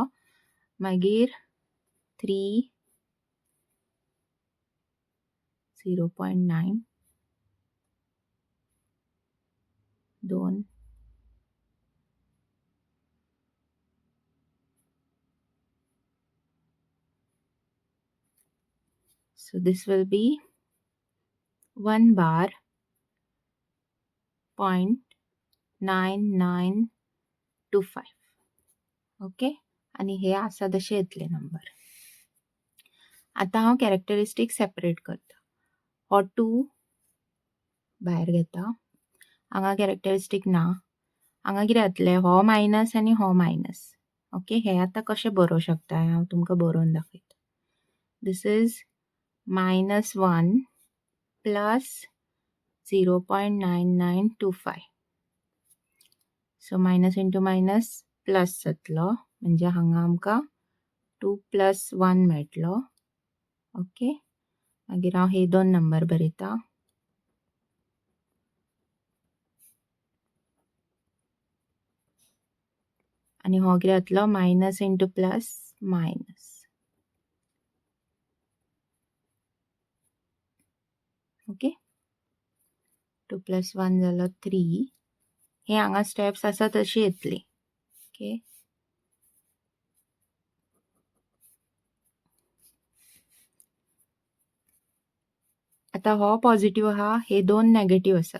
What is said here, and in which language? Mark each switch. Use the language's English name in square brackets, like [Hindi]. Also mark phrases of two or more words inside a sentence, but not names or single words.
[Konkani] मागीर [English] 3 0.9 2 so this will be 1 bar 0.9925. [Konkani] ओके, आणि हे आसा तशे येतले नंबर. आता हांव [English] characteristic separate [Konkani] करता. हो 2 भायर घेता. हांगा कॅरेक्टरिस्टीक ना. हांगा कितें जातलें, हो मायनस आनी हो मायनस. ओके, हे आता कशें बरोवं शकता हांव तुमकां बरोवन दाखयता. [English] this is -1 plus 0.9925. so minus into minus plus [Konkani] जातलो म्हणजे हांगा आमकां 2 + 1 मेळटलो. ओके, मागीर हांव हे 2 नंबर बरयता. आनी हो कितें जातलो [English] minus into plus minus. [Konkani] ओके, 2 + 1 जालो 3. हे हांगा स्टेप्स आसा तशी येतली. ओके, आता हो पॉझिटिव्ह आहा, हे 2 नेगेटिव्ह आसा.